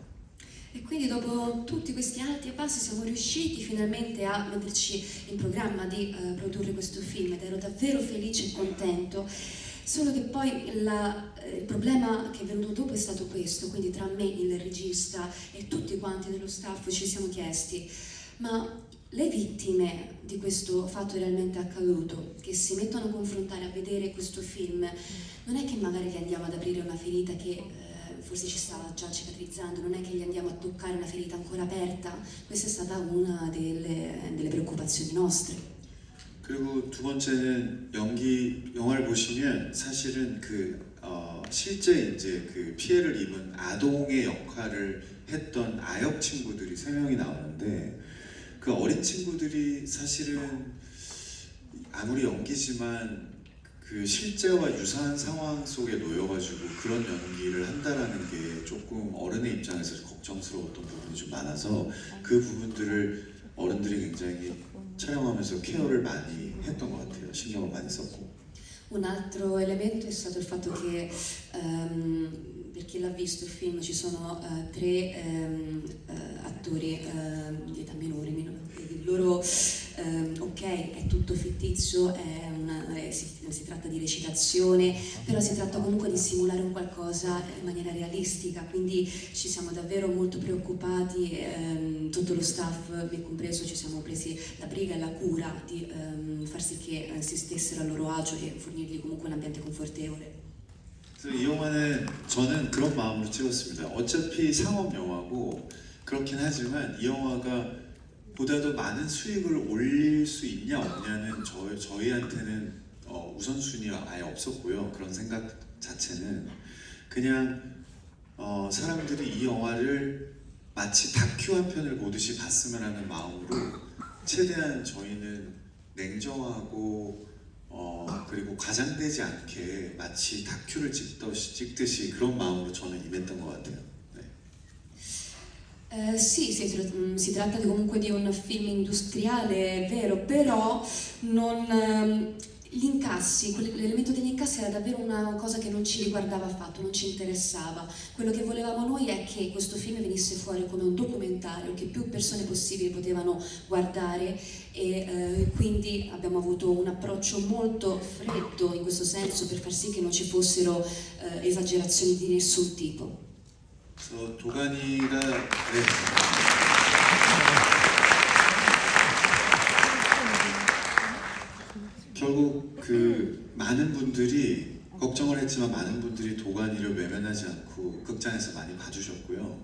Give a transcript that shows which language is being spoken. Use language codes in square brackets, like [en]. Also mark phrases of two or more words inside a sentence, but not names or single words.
[it] E quindi dopo tutti questi alti e bassi siamo riusciti finalmente a metterci in programma di produrre questo film ed ero davvero felice e contento. Solo che poi il problema che è venuto dopo è stato questo, quindi tra me, il regista e tutti quanti dello staff ci siamo chiesti, ma le vittime di questo fatto realmente accaduto, che si mettono a confrontare, a vedere questo film, non è che magari gli andiamo ad aprire una ferita che forse ci stava già cicatrizzando, non è che gli andiamo a toccare una ferita ancora aperta? Questa è stata una delle preoccupazioni nostre. [ko] 그리고 두 번째는 영화를 보시면 사실은 실제 이제 그 피해를 입은 아동의 역할을 했던 아역 친구들이 3명이 나오는데 그 어린 친구들이 사실은 아무리 연기지만 그 실제와 유사한 상황 속에 놓여가지고 그런 연기를 한다라는 게 조금 어른의 입장에서 걱정스러웠던 부분이 좀 많아서 그 부분들을 어른들이 굉장히 촬영하면서 케어를 많이 했던 것 같아요. 신경을 많이 썼고. [it] Un altro elemento è stato il fatto che per chi l'ha visto il film ci sono tre attori di età minore, il loro ok è tutto fittizio, si tratta di recitazione, però si tratta comunque di simulare un qualcosa in maniera realistica, quindi ci siamo davvero molto preoccupati, tutto lo staff, me compreso, ci siamo presi la briga e la cura di far sì che si stessero a loro agio e fornirgli comunque un ambiente confortevole. [ko] 그래서 이 영화는 저는 그런 마음으로 찍었습니다. 어차피 상업 영화고 그렇긴 하지만 이 영화가 보다도 많은 수익을 올릴 수 있냐 없냐는 저희한테는 우선순위가 아예 없었고요. 그런 생각 자체는 그냥 사람들이 이 영화를 마치 다큐 한 편을 보듯이 봤으면 하는 마음으로 최대한 저희는 냉정하고 그리고 과장되지 않게 마치 다큐를 찍듯이 그런 마음으로 저는 임했던 것 같아요. [it] Sì, si tratta comunque di un film industriale, è vero, però gli incassi, l'elemento degli incassi era davvero una cosa che non ci riguardava affatto, non ci interessava. Quello che volevamo noi è che questo film venisse fuori come un documentario che più persone possibili potevano guardare e quindi abbiamo avuto un approccio molto freddo in questo senso per far sì che non ci fossero esagerazioni di nessun tipo. [ko] 그래서 도가니가 결국 그 많은 분들이 걱정을 했지만 많은 분들이 도가니를 외면하지 않고 극장에서 많이 봐주셨고요.